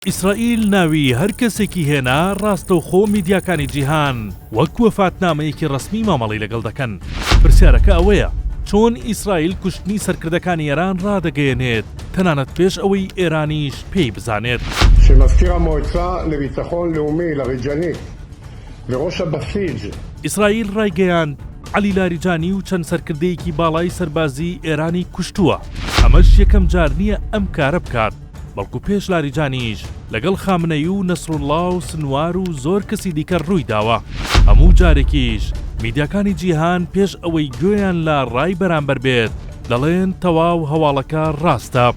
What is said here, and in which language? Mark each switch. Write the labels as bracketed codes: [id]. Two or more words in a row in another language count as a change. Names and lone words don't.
[ckb] ئیسرائیل ناوی هەر کەسێکی هێنا ڕاستەوخۆ میدیاکانی جیهان وەک وەفاتنامەیەکی ڕەسمی مامەڵەی لەگەڵ دەکەن. پرسیارەکە ئەوەیە چۆن ئیسرائیل کوشتنی سەرکردەکانی ئێران ڕادەگەیەنێت تەنانەت پێش ئەوەی ئێرانیش پێی بزانێت. [he] שמזכיר המועצה לביטחון לאומי לריג'אני וראש הבסיס [ckb] ئیسرائیل ڕایگەیاند عەلی لاریجانی و چەند سەرکردەیەکی باڵای سەربازی ئێرانی کوشتووە. ئەمەش یەکەم جار نییە ئەم کارە بکات، بەڵکو پێش لاریجانیش لەگەڵ خامنەی و نەسڕوڵڵا و سنوار و زۆر کەسی دیکە ڕووی داوە. هەموو جارێکیش میدیاکانی جیهان پێش ئەوەی گوێیان لە ڕای بەرامبەر بێت دەڵێن تەواو هەواڵەکە ڕاستە.